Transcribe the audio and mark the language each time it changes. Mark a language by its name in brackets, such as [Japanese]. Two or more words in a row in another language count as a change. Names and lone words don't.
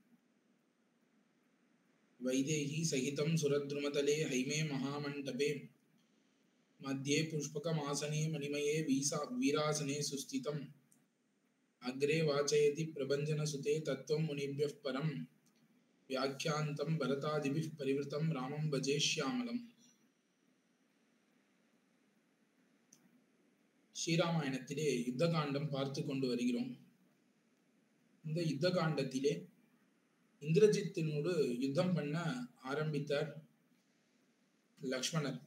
[Sanskrit] वैदेही सहितं सुरद्रुमतले हैमे महामण्टपे मध्ये पुष्पकमासने मणिमये वीरासने सुस्थितम्। अग्रे वाचयति प्रभञ्जनसुते तत्त्वं मुनिभ्यः परं व्याख्यान्तं भरतादिभिः परिवृतं रामं भजे श्यामलम्। [Tamil] ஸ்ரீராமாயணத்திலே யுத்த காண்டம் பார்த்து கொண்டு வருகிறோம். இந்த யுத்த காண்டத்திலே இந்திரஜித்தினோடு யுத்தம் பண்ண ஆரம்பித்தார் லக்ஷ்மணர்.